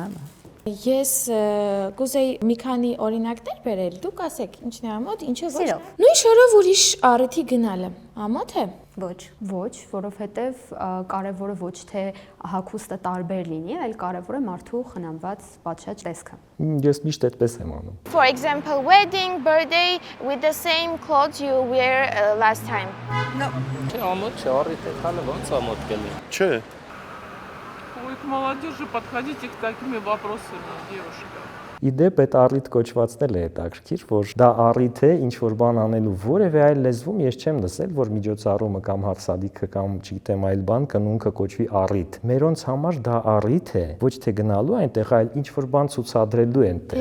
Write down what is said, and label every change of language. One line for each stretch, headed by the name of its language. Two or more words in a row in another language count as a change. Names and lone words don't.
Armenian: Ես կուզեի մի քանի օրինակներ բերել, դուք ասեք ինչն է ամոթ, ինչը ոչ։ Սիրով։ Նույն շորով ուրիշ առիթի գնալը ամոթ է։ Ոչ, որովհետև կարևորը ոչ թե հագուստը տարբեր լինի, այլ կարևորը մարդու խնամված պատշաճ տեսքը։ Ես միշտ այդպես եմ անում։
English: For example, wedding, birthday with the same clothes you wear last time. No.
Armenian: Չէ, ամոթ չէ, առիթ է քալը ոնց ամոթ կլինի։ Չէ։
Russian: Ой, к молодежи подходите к такими вопросами, девушка.
Armenian: Իդեպ այդ առիթ կոչվածն էլ է հետաքրքիր, որ դա առիթ է ինչ որ բան անելու որևէ այլ լեզվում ես չեմ լսել, որ միջոցառումը կամ հարցադիքը կամ չգիտեմ այլ բան կնունքը կոչվի առիթ։ Մերոնց համար դա առիթ է, ոչ թե գնալու այնտեղ, այլ ինչ որ բան ցուցադրելու այնտեղ։